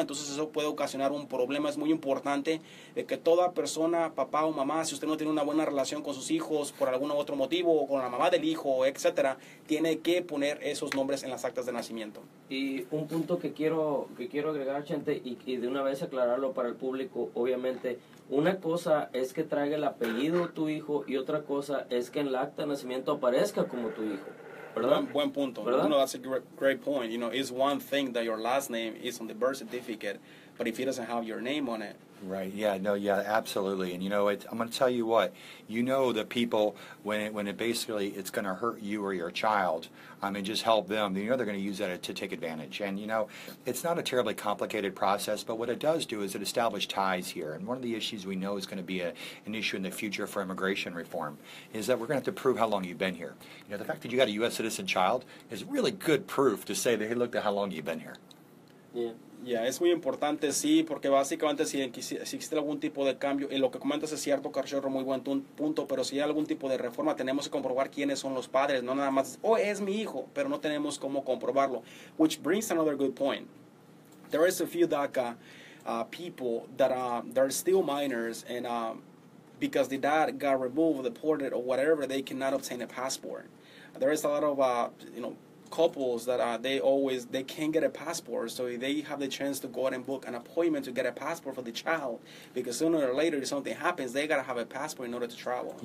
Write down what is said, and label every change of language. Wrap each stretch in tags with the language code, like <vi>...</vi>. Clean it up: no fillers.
<es>Entonces eso puede ocasionar un problema. Es muy importante de que toda persona, papá o mamá, si usted no tiene una buena relación con sus hijos por algún otro motivo o con la mamá del hijo, etcétera, tiene que poner esos nombres en las actas de nacimiento. Y un punto que quiero agregar, Chente, y de una vez aclararlo para el público, obviamente, una cosa es que traiga el apellido tu hijo y otra cosa es que en el acta de nacimiento aparezca como tu hijo, ¿verdad? Buen punto. ¿Verdad?</es> <en>That's a great point. It's one thing that your last name is on the birth certificate, but if it doesn't have your name on it. Right. Yeah. No. Yeah. Absolutely. And I'm going to tell you what. The people when it basically it's going to hurt you or your child. And just help them. They're going to use that to take advantage. And it's not a terribly complicated process, but what it does do is it establishes ties here. And one of the issues we know is going to be an issue in the future for immigration reform is that we're going to have to prove how long you've been here. The fact that you got a U.S. citizen child is really good proof to say that, hey, look at how long you've been here. Yeah.</en> <es>Ya, es muy importante, sí, porque básicamente si existe algún tipo de cambio, y lo que comentas es cierto, Carchorro, muy buen punto, pero si hay algún tipo de reforma, tenemos que comprobar quiénes son los padres, no nada más, es mi hijo, pero no tenemos cómo comprobarlo.</es> <en>Which brings another good point. There is a few DACA people that are still minors, and because the dad got removed, deported, or whatever, they cannot obtain a passport. There is a lot of, couples that they can't get a passport, so they have the chance to go out and book an appointment to get a passport for the child, because sooner or later if something happens, they gotta have a passport in order to travel.</en>